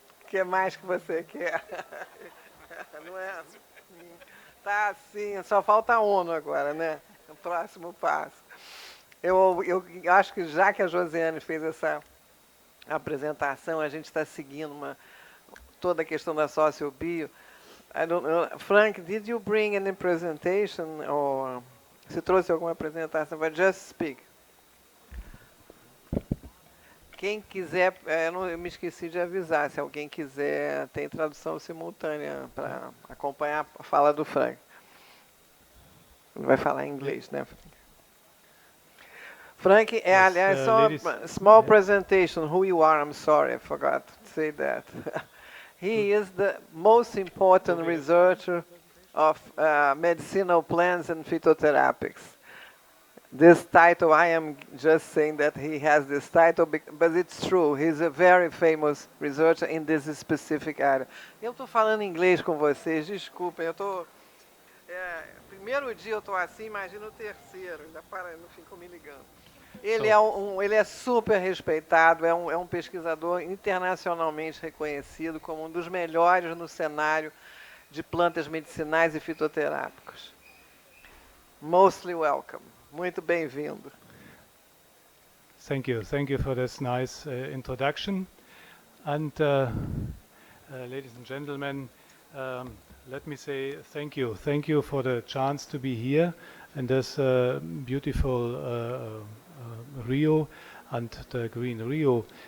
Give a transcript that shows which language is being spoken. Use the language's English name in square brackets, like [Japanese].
[Portuguese] O que mais que você quer? Não é? Está assim. Só falta a ONU agora, né? O próximo passo. Eu acho que, já que a Josiane fez essa apresentação, a gente está seguindo toda a questão da sociobio. [English] I don't know. Frank, did you bring any presentation? Or [Portuguese] você trouxe alguma apresentação? [English] But just speak. [Portuguese] Quem quiser, eu me esqueci de avisar, se alguém quiser, tem tradução simultânea para acompanhar a fala do Frank. Ele vai falar em inglês, né? [English] Frank, [Portuguese] aliás, só [English] small presentation, who you are, I'm sorry, I forgot to say that. He is the most important researcher of medicinal plants and phytotherapics. This title, I am just saying that he has this title, but it's true. He's a very famous researcher in this specific area. [Portuguese] Eu estou falando inglês com vocês, desculpem. Eu estou... primeiro dia eu estou assim, imagina o terceiro. Ainda não ficam me ligando. Ele é super respeitado, é um pesquisador internacionalmente reconhecido como um dos melhores no cenário de plantas medicinais e fitoterápicos. [English] Mostly welcome. [Portuguese] Muito bem-vindo. [English] Thank you for this nice introduction. And ladies and gentlemen, let me say thank you for the chance to be here in this beautiful Rio and the Green Rio.